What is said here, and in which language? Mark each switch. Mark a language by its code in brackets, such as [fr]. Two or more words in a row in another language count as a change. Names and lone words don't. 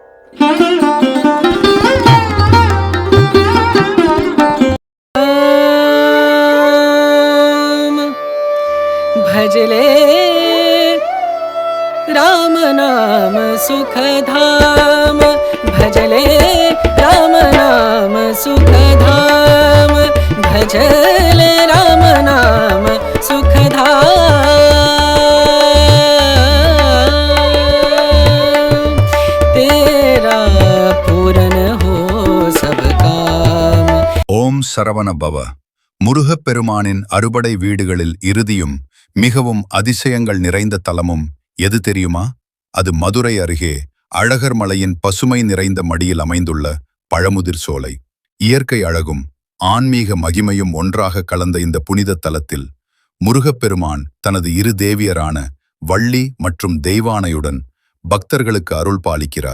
[hi] भजले राम नाम सुखधाम, भजले राम नाम सुखधाम, भजले राम नाम सुखधाम, तेरा पूर्ण हो सब काम. [ta] ஓம் சரவண பவ. முருகப்பெருமானின் அறுபடை வீடுகளில் இறுதியும் மிகவும் அதிசயங்கள் நிறைந்த தலமும் எது தெரியுமா? அது மதுரை அருகே அழகர் மலையின் பசுமை நிறைந்த மடியில் அமைந்துள்ள பழமுதிர் சோலை. இயற்கை அழகும் ஆன்மீக மகிமையும் ஒன்றாக கலந்த இந்த புனித தலத்தில் முருகப்பெருமான் தனது இரு தேவியரான வள்ளி மற்றும் தெய்வானையுடன் பக்தர்களுக்கு அருள் பாலிக்கிறார்.